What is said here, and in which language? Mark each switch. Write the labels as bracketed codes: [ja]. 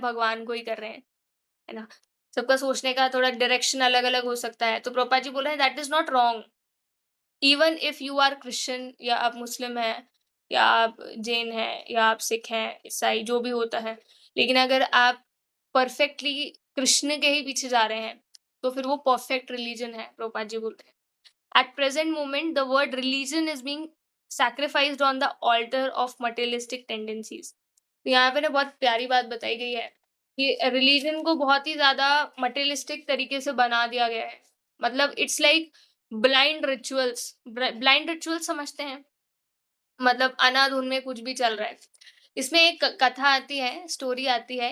[hi] भगवान को ही कर रहे हैं, है ना? सबका सोचने का थोड़ा डायरेक्शन अलग-अलग हो सकता है, तो प्रभुपाद जी बोल रहे हैं [en] That is not wrong. Even if you are Christian [hi] या आप मुस्लिम हैं, या आप जैन हैं, या आप सिख हैं, ईसाई जो भी होता है, लेकिन अगर आप परफेक्टली कृष्ण के ही पीछे जा रहे हैं, तो फिर वो परफेक्ट रिलीजन है, प्रभुपाद जी बोलते हैं। [en] At present moment, the word religion is being sacrificed on the altar of materialistic tendencies. [hi] तो यहाँ पे ना बहुत प्यारी बात बताई गई है कि रिलीजन को बहुत ही ज्यादा मटेरियलिस्टिक तरीके से बना दिया गया है। [en] मतलब it's like blind rituals. Blind rituals [hi] समझते हैं? मतलब अनाधुन में कुछ भी चल रहा है। इसमें एक कथा आती है, स्टोरी आती है।